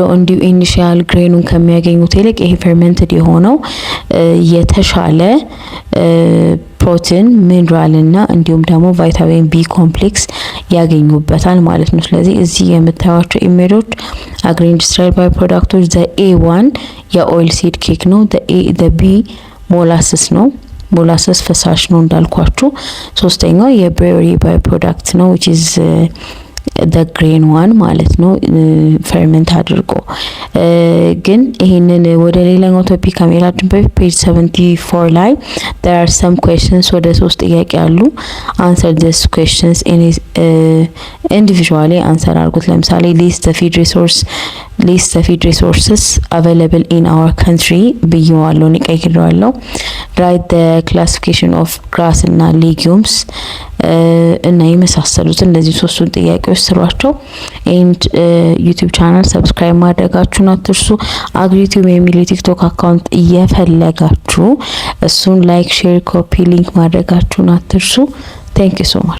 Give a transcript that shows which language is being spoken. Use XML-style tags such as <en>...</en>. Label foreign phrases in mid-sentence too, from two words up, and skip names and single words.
<am>እንዲሁ ኢኒሻል ግሬኑን ከሚያገኙት ይልቅ ይሄ ፈርመንትድ የሆነው የተሻለ ፕሮቲን ሚነራል እና እንዲሁም ደግሞ</am> <en>vitamin B complex</en> <am>ያገኙበታል ማለት ነው። ስለዚህ እዚህ የምታዩቸው ኢሜጆች</am> <en>agri industrial by</en> <am>ፕሮዳክቶች</am> <en>the A1</en> <am>የኦይል</am> <en>seed cake</en> <am>ነው።</am> <en>the B</en> <am>ሞላሰስ ነው። ሞላሰስ ፈሳሽ ነው እንዳልኳችሁ። ሶስተኛው የብሬሪ ባይ ፕሮዳክት ነው</am> <en>which is the green one</en> <am>ማለት ነው ፈርመንት አድርጎ። ግን ይሄንን ወደ ሌላኛው ቶፒክ ከመሄዳችን በፊት ፔጅ 74 ላይ</am> <en>there are some questions</en> <am>ወደ 3 ጥያቄ አሉ።</am> <en>answer these questions individually</en> <am>answer አድርጉት። ለምሳሌ</am> <en>list the feed resources available in our country</en> <am>ብየዋለሁ፣ ቀይሬዋለሁ።</am> <en>write the classification of grass</en> <am>እና legumes እና የመሳሰሉትን እነዚህ ሶስቱን ጥያቄዎች ስሯቸው።</am> <en>and YouTube channel</en> <am>ሰብስክራይብ ማድረጋችሁን አትርሱ። አግሪቲዩብ የሚል የቲክቶክ አካውንት እየፈለጋችሁ እሱን ላይክ፣ ሼር፣</am> <en>copy link</en> <am>ማድረጋችሁን አትርሱ።</am> <en>thank you so much።</en>